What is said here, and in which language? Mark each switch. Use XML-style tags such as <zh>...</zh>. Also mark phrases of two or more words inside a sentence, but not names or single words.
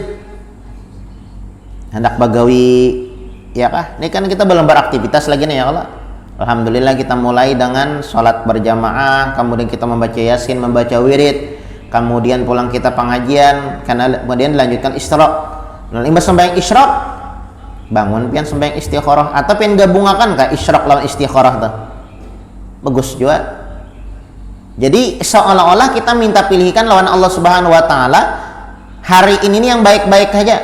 <bjn>Hendak bagawi ya kah?</bjn> <id>Ini kan kita belum beraktivitas lagi nih</id> <ar>يا الله.</ar> <id>Alhamdulillah kita mulai dengan sholat berjamaah, kemudian kita membaca yasin, membaca wirid, kemudian pulang kita pengajian, kemudian dilanjutkan isyraq.</id> <bjn>Nah, imbas sembahyang isyraq, bangun pian sembahyang istikharah atau pian gabungakan ka isyraq lawan istikharah tuh.</bjn> <id>Bagus juga.</id> <bjn>Jadi seolah-olah kita minta pilihkan lawan</bjn> <ar>الله سبحانه وتعالى</ar> <bjn>hari ini nih yang baik-baik aja.</bjn>